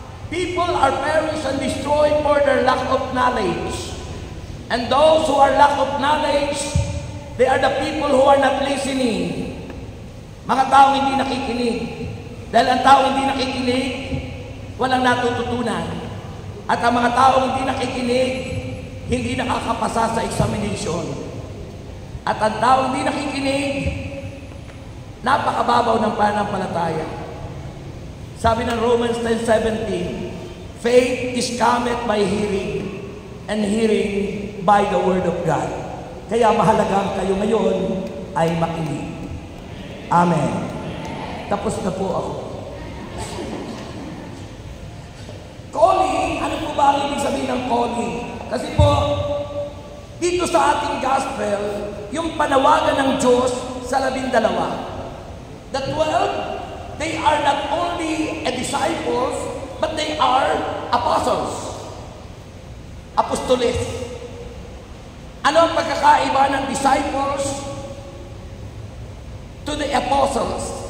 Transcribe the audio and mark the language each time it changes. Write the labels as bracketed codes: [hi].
[en] People are perished and destroyed for their lack of knowledge. And those who are lack of knowledge, they are the people who are not listening. [tl] Mga taong hindi nakikinig. Dahil ang taong hindi nakikinig, walang natututunan. At ang mga taong hindi nakikinig, hindi nakakapasa sa examination. At ang taong hindi nakikinig, napakababaw ng pananampalataya. Sabi ng [en] Romans 10:17, "Faith is cometh by hearing, and hearing by the word of God." [tl] Kaya mahalaga kayo ngayon ay makinig. Amen. Tapos na po ako. Calling, ano po ba ang ibig sabihin ng calling? Kasi po, Dito sa ating gospel, yung panawagan ng Diyos sa 12. [en] The 12, they are not only a disciples, but they are apostles. [tl] Apostoles. Ano ang pagkakaiba ng disciples to the apostles?